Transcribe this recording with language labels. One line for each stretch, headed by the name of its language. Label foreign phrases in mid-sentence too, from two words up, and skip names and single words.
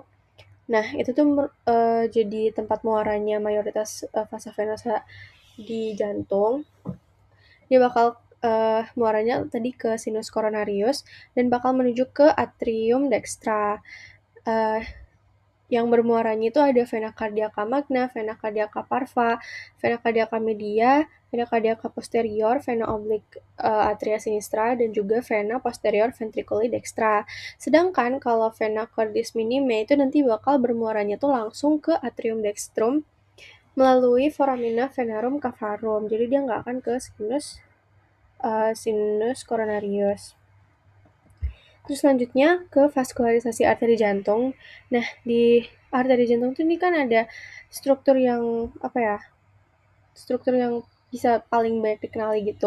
Indonesian: Nah, itu tuh jadi tempat muaranya mayoritas
Latin: vasa venosa
Indonesian: di jantung. Dia bakal muaranya tadi ke
Latin: sinus coronarius
Indonesian: dan bakal menuju ke
Latin: atrium dextra.
Indonesian: Yang bermuaranya itu ada
Latin: vena cardiaca magna, vena cardiaca parva, vena cardiaca media, vena cardiaca posterior, vena oblique atria sinistra,
Indonesian: dan juga
Latin: vena posterior ventriculi dextra.
Indonesian: Sedangkan kalau
Latin: vena cordis minime
Indonesian: itu nanti bakal bermuaranya tuh langsung ke
Latin: atrium dextrum
Indonesian: melalui
Latin: foramina venarum cavarum.
Indonesian: Jadi dia nggak akan ke
Latin: sinus coronarius.
Indonesian: Terus selanjutnya ke vaskularisasi arteri jantung. Nah, di arteri jantung tuh ini kan ada struktur yang struktur yang bisa paling banyak dikenali gitu.